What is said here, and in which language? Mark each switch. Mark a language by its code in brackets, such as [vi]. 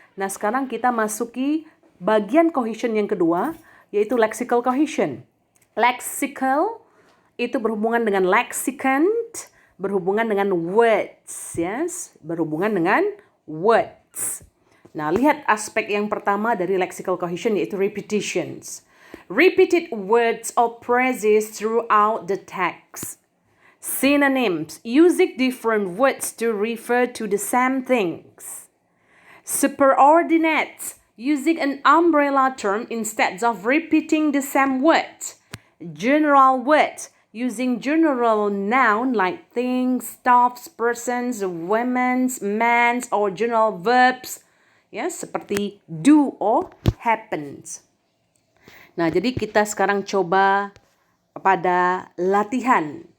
[id] Nah, sekarang kita masuki bagian cohesion yang kedua, yaitu lexical cohesion. Lexical itu berhubungan dengan lexicon, berhubungan dengan words, yes, berhubungan dengan words. Nah, lihat aspek yang pertama dari lexical cohesion, yaitu repetitions. [en] Repeated words or phrases throughout the text. Synonyms, using different words to refer to the same things. Superordinates, using an umbrella term instead of repeating the same word. General words, using general noun like things, stuffs, persons, women's, men's, or general verbs. [id] Yes, seperti [en] do or happens. [id] Nah, jadi kita sekarang coba pada latihan.